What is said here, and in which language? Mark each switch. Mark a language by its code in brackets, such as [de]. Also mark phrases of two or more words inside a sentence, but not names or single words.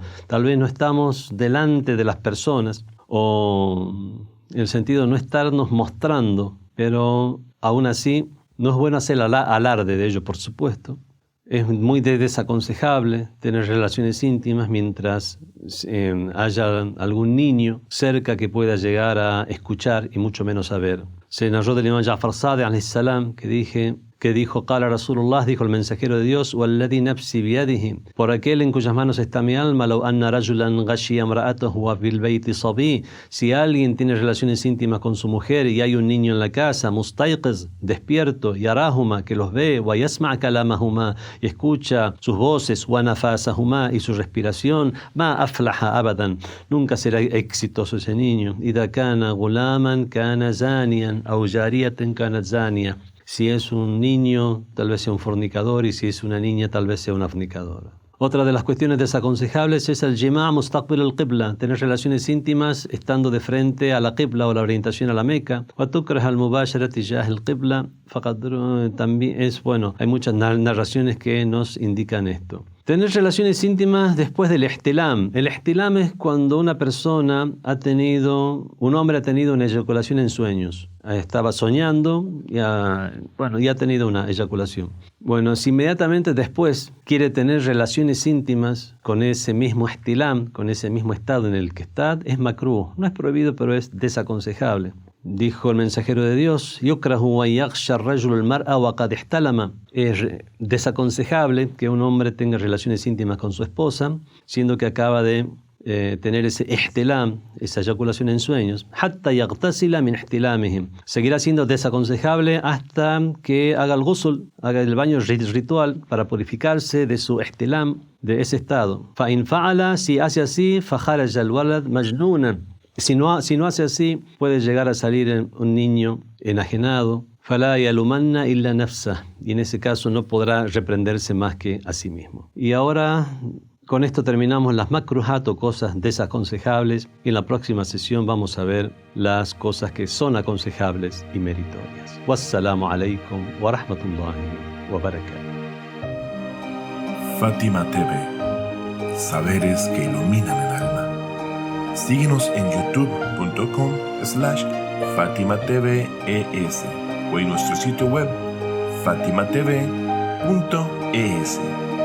[es] Tal vez no estamos delante de las personas, o en el sentido de no estarnos mostrando, pero aún así no es bueno hacer alarde de ello, por supuesto. Es muy desaconsejable tener relaciones íntimas mientras haya algún niño cerca que pueda llegar a escuchar y mucho menos a ver. Se narró del imam Ja'far Sadiq [ar] عليه السلام [es] que que dijo, [ar] قال رسول الله, [es] dijo el mensajero de Dios, [ar] والذي نفسي بيده, [es] por aquel en cuyas manos está mi alma, [ar] لو أن رجلا غشي امرأته وبالبيت صبي, [es] si alguien tiene relaciones íntimas con su mujer y hay un niño en la casa, mustayqiz, despierto, yarahuma, que los ve, [ar] ويسمع كلامهما, [es] y escucha sus voces, [ar] ونفسهما, [es] y su respiración, [ar] ما أفلح أبدا, [es] nunca será exitoso ese niño. [ar] إذا كان غلاما كان زانيا أو جارية كانت زانية. [es] Si es un niño, tal vez sea un fornicador, y si es una niña, tal vez sea una fornicadora. Otra de las cuestiones desaconsejables es el [ar] جماع مستقبل القبلة, [es] tener relaciones íntimas estando de frente a la qibla o la orientación a la Meca. [ar] وتكره المباشرة تجاه القبلة, [es] también es bueno, hay muchas narraciones que nos indican esto. Tener relaciones íntimas después del ihtilam. El ihtilam es cuando un hombre ha tenido una eyaculación en sueños. Estaba soñando y ha tenido una eyaculación. Bueno, si inmediatamente después quiere tener relaciones íntimas con ese mismo ihtilam, con ese mismo estado en el que está, es makruh. No es prohibido, pero es desaconsejable. Dijo el mensajero de Dios, [ar] يكره أن يغشى الرجل المرأة وقد احتلم. [es] Es desaconsejable que un hombre tenga relaciones íntimas con su esposa, siendo que acaba de tener ese ihtilam, esa eyaculación en sueños. [ar] حتى يغتسل من احتلامهم. [es] Seguirá siendo desaconsejable hasta que haga el ghusl, haga el baño ritual para purificarse de su ihtilam, de ese estado. [ar] فإن فعل, [es] si hace así, [ar] فخرج الولد مجنونا. [es] Si no hace así, puede llegar a salir un niño enajenado. [ar] فلا يلومن إلا نفسه. [es] Y en ese caso no podrá reprenderse más que a sí mismo. Y ahora, con esto terminamos las makruhat o cosas desaconsejables. Y en la próxima sesión vamos a ver las cosas que son aconsejables y meritorias. [ar] والسلام عليكم ورحمة الله وبركاته. [es] Fátima TV. Saberes que iluminan el alma. Síguenos en youtube.com/FatimaTVES o en nuestro sitio web fatimatv.es.